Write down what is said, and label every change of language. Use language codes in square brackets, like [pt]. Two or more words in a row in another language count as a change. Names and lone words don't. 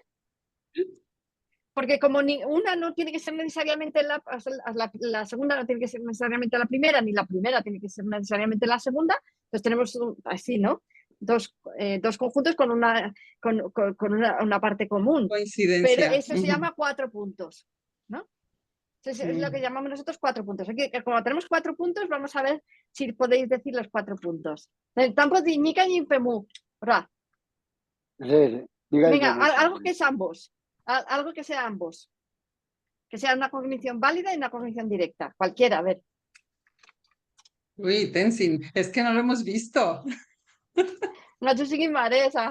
[es] Porque como ni una no tiene que ser necesariamente la segunda no tiene que ser necesariamente la primera, ni la primera tiene que ser necesariamente la segunda, entonces tenemos así, ¿no? Dos conjuntos con una parte común. Pero Coincidencia. eso se llama 4 puntos, ¿no? Entonces es lo que llamamos nosotros 4 puntos. Aquí, como tenemos 4 puntos, vamos a ver si podéis decir los 4 puntos. Tampoco ni ni pemu. Venga, algo que es ambos. Algo que sea ambos. Que sea una cognición válida y una cognición directa. Cualquiera, a ver. Uy, Tenzin, es que no lo hemos visto. No te sigues maresa.